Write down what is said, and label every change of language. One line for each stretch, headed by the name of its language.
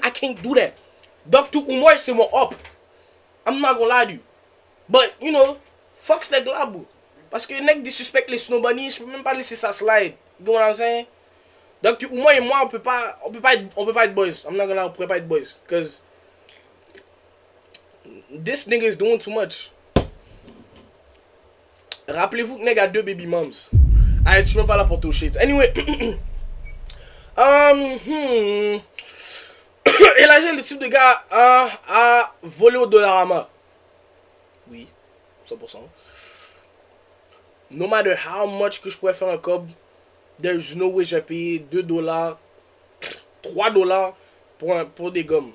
English: I can't do that. Dr. Umar,
French: c'est mon up.
English: I'm not gonna lie to you. But, you know, fuck
French: ce nègre là,
English: bro.
French: Parce que nègre disrespect les snowbunnies, je peux même pas laisser ça slide.
English: You know what I'm saying?
French: Dr. Umar et moi, on peut pas être boys.
English: I'm not gonna lie,
French: on pourrait pas être boys.
English: Cause this nigga is doing too much.
French: Rappelez-vous que nèg a deux
English: baby moms.
French: Allez, je suis même pas là pour toucher. Anyway. Et là, j'ai le type de gars à voler au Dollarama. Oui, 100%.
English: No matter how much
French: que je pourrais faire un cob,
English: there's no way
French: j'ai payé 2 dollars, 3 dollars pour des gommes.